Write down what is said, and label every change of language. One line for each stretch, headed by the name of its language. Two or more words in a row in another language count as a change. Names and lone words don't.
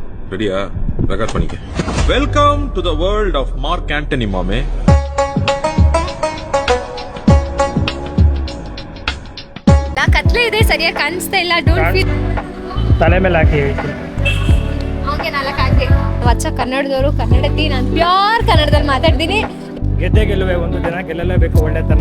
Tamil: ரெடியா? ரெக்கார்ட் பண்ணிக்க.
English: welcome to the world of Mark Antony மாமே.
Kannada: ಕತ್ಲೆ ಇದೆ, ಸರಿಯಾಗಿ ಕಾಣಿಸ್ತಾ ಇಲ್ಲ.
English: don't feel.
Kannada: ತಲೆ ಮೇಲೆ ಹಾಕಿ ಅವನಿಗೆ 4 ಹಾಕಿ. ವಚ್ಚ ಕನ್ನಡದವರು, ಕನ್ನಡತಿ. ನಾನು ಪ್ಯೂರ್ ಕನ್ನಡದಲ್ಲಿ ಮಾತಾಡ್ತೀನಿ. ಗೆದ್ದೆ ಗೆಲ್ಲುವೆ ಒಂದು ದಿನ, ಗೆಲ್ಲಲೇಬೇಕು ಒಳ್ಳೆತನ.